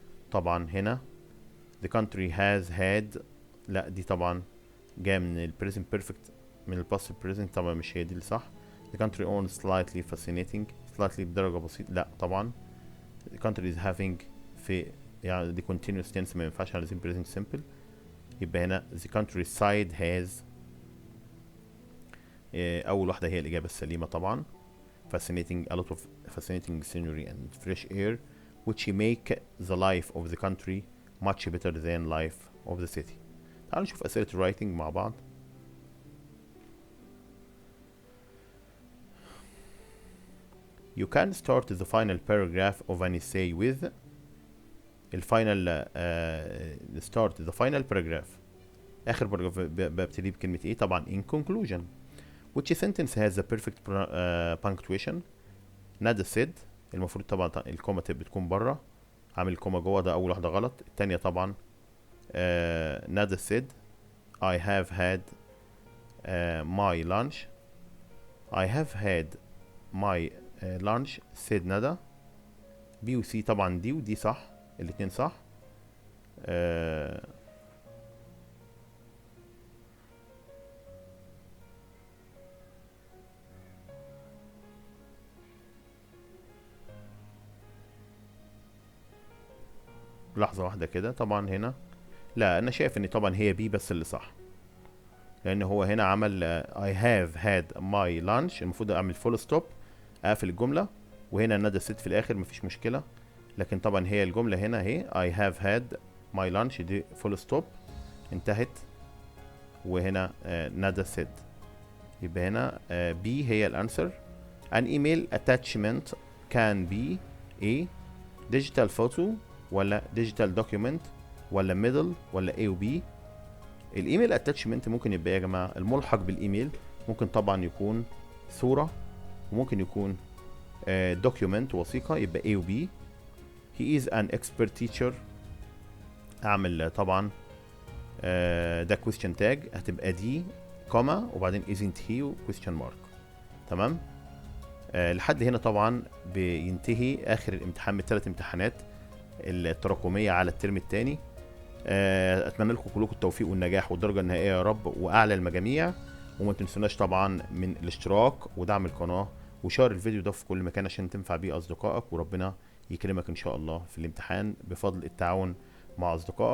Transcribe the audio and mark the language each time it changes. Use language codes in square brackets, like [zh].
[ar] طبعا هنا [en] the country has had، [ar] لا دي طبعا جاء من ال present perfect من ال past present، طبعا مش هي دي اللي صح. [en] the country owns slightly fascinating slightly [ar] بدرجة بسيطة، لا طبعا [en] the country is having في يعني دي continuous tense [ar] ما ينفعش على [en] present simple. [ar] يبقى هنا the countryside has أول واحدة هي الإجابة السليمة طبعا. [en] fascinating a lot of fascinating scenery and fresh air which make the life of the country much better than life of the city. [ar] تعالوا نشوف أسئلة writing مع بعض. [en] You can start the final paragraph of an essay with الفاينل start the final paragraph. [ar] آخر باراجراف ببتدي بكلمة إيه؟ طبعا [en] in conclusion. Which sentence has the perfect punctuation؟ [ar] نادى said المفروض طبعا الكومة بتكون بره، عامل الكومة جوه، ده أول واحدة غلط. التانية طبعا [en] نادى said I have had my lunch. I have had my lunch said ندى. [ar] B و C طبعا دي ودي صح، الاتنين صح. لحظة واحدة كده. طبعا هنا لا أنا شايف إن طبعا هي بي بس اللي صح، لأن هو هنا عمل [en] I have had my lunch، [ar] المفروض أعمل فول ستوب أقفل الجملة، وهنا ندى ست في الآخر مفيش مشكلة. لكن طبعا هي الجملة هنا اهي [en] I have had my lunch [ar] دي فول ستوب انتهت، وهنا ندى ست. يبقى هنا بي هي الأنسر. [en] An email attachment can be a digital photo ولا digital document ولا middle ولا A و B. [ar] الايميل اتاتشمنت ممكن يبقى يا جماعه الملحق بالايميل، ممكن طبعا يكون صوره، وممكن يكون دوكيومنت وثيقه، يبقى A و B. [en] he is an expert teacher، [ar] اعمل طبعا ده [en] question tag [ar] هتبقى دي كوما وبعدين [en] isn't he و question mark. [ar] تمام. لحد هنا طبعا بينتهي اخر الامتحان من الثلاث امتحانات التراكميه على الترم الثاني. اتمنى لكم كلكم التوفيق والنجاح والدرجه النهائيه يا رب، واعلى المجاميع. وما تنسوناش طبعا من الاشتراك ودعم القناه وشير الفيديو ده في كل مكان عشان تنفع بيه اصدقائك، وربنا يكرمك ان شاء الله في الامتحان بفضل التعاون مع اصدقائك وبفضل دعمك للقناه طبعا. شكرا.